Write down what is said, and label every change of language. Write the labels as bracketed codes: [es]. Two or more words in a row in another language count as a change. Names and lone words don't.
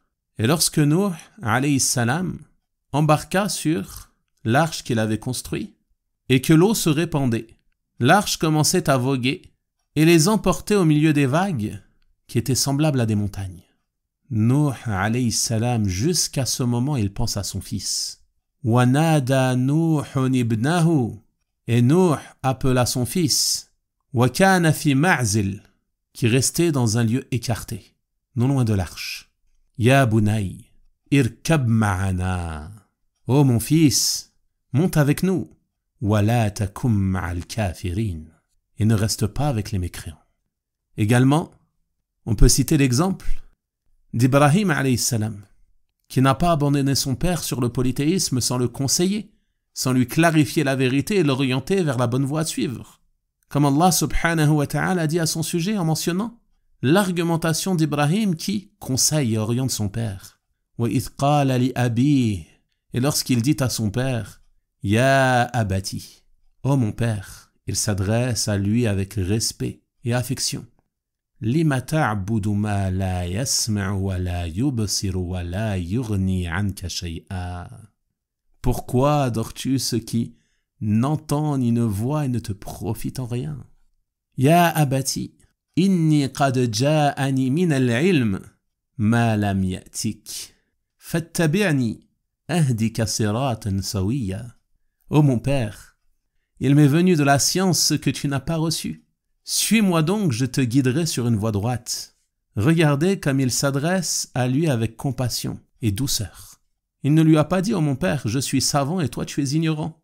[fr] Et lorsque Nuh [ar] عليه السلام [fr] embarqua sur l'arche qu'il avait construite et que l'eau se répandait, l'arche commençait à voguer et les emportait au milieu des vagues qui étaient semblables à des montagnes. Nuh [ar] عليه السلام, [fr] jusqu'à ce moment, il pense à son fils. [ar] ونادى نوح ابنه, [fr] et Nuh appela son fils, [ar] وكان في معزل, [fr] qui restait dans un lieu écarté, non loin de l'arche. [ar] يا بني اركب معنا. [fr] Oh mon fils, monte avec nous. [ar] ولا تكن مع الكافرين, [fr] et ne reste pas avec les mécréants. Également, on peut citer l'exemple d'Ibrahim [ar] عليه السلام, [fr] qui n'a pas abandonné son père sur le polythéisme sans le conseiller, sans lui clarifier la vérité et l'orienter vers la bonne voie à suivre. Comme [ar] الله سبحانه وتعالى [fr] a dit à son sujet en mentionnant l'argumentation d'Ibrahim qui conseille et oriente son père. [ar] وَإِذْ قَالَ لِأَبِيهِ, [fr] et lorsqu'il dit à son père, [ar] يا أبت, [fr] ô mon père, il s'adresse à lui avec respect et affection. [ar] لم تعبد ما لا يسمع ولا يبصر ولا يغني عنك شيئا. [fr] Pourquoi adores-tu ce qui n'entend ni ne voit et ne te profite en rien? [ar] يا أبت إني قد جاءني من العلم ما لم يأتك فاتبعني أهدك صراطا سويا. [fr] Ô mon père, il m'est venu de la science ce que tu n'as pas reçu. Suis-moi donc, je te guiderai sur une voie droite. Regardez comme il s'adresse à lui avec compassion et douceur. Il ne lui a pas dit, ô mon père, je suis savant et toi tu es ignorant.